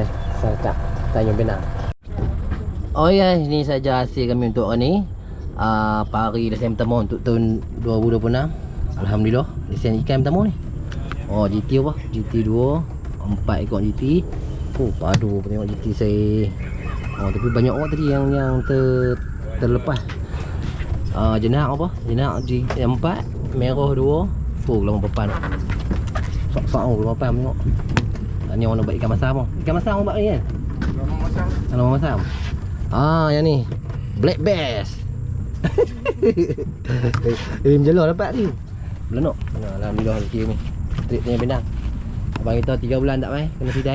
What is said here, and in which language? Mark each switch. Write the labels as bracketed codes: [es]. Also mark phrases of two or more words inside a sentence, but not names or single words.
[ms] Sangkap Tanjung Pinang. Oh guys, ni saja hasil kami untuk hari ni. Pari lesen pertama untuk tahun 2026. Alhamdulillah, lesen ikan pertama ni. Oh, GT apa? GT 2, 4 ekor GT. Oh, padu tengok GT saya. Oh, tapi banyak orang tadi yang terlepas. Jenak apa? Jenak G4, merah 2. Oh, lama papan. Sok-sok lama papan tengok. Ni orang nak buat ikan masam. Ikan masam orang buat ni kan? Lama masam. Yang ni. [en] Black bass. [ms] Menjelur dapat ni. Belanok. Alhamdulillah rezeki ni. Trip tanya Penang. Abang kita 3 bulan tak mai kena sidai.